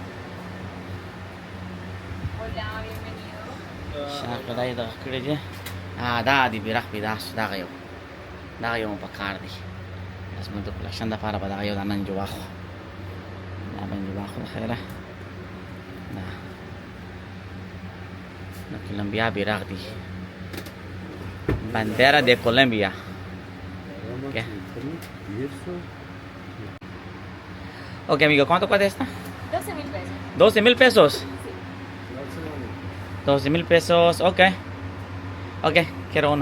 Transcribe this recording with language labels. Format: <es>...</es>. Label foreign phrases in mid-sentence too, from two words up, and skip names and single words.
<ps>شیان که دا یې دغه کړي دي دا دی بیرغ پیدا شو دغه یو مو په کار دی دا زموږ د کلیکشن دپاره به دغه یو دا نن جوړ واخلو دا به جوړ واخلو د خیره دا د کولمبیا بیرغ دی</ps> <es>bandera de Colombia ¿Qué? Ok amigo, ¿cuánto cuesta esta? 12.000 pesos. 12,000 pesos 12,000 pesos, ok ok, quiero uno</es>